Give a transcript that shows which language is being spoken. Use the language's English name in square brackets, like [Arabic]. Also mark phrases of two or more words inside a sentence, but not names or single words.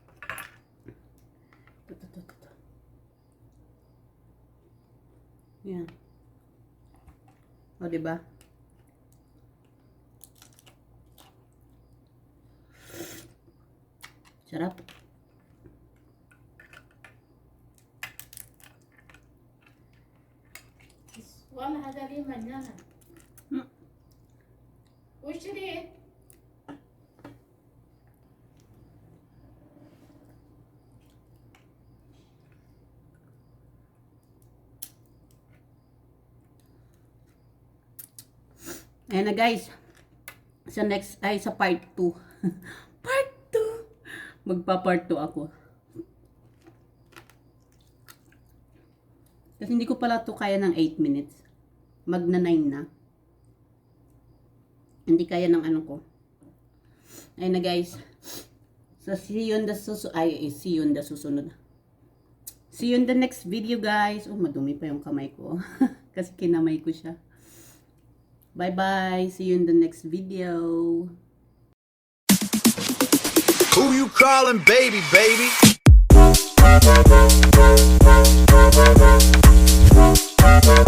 [Filipino] Yan. O, diba? Sarap. [Arabic] والله هذا لي مجانا وش ليه؟ [Filipino] Ayan na guys. Sa next, ay sa part 2. Part 2. Magpa-part 2 ako. Kasi hindi ko pala to kaya ng 8 minutes. Magna 9 na. Hindi kaya ng ano ko. Ayan na guys. So [English] see you in the [Filipino] susunod. [English] See you in the next video guys. [Filipino] Oh, madumi pa yung kamay ko. Kasi kinamay ko siya. [English] Bye bye. See you in the next video. Who you calling baby, baby?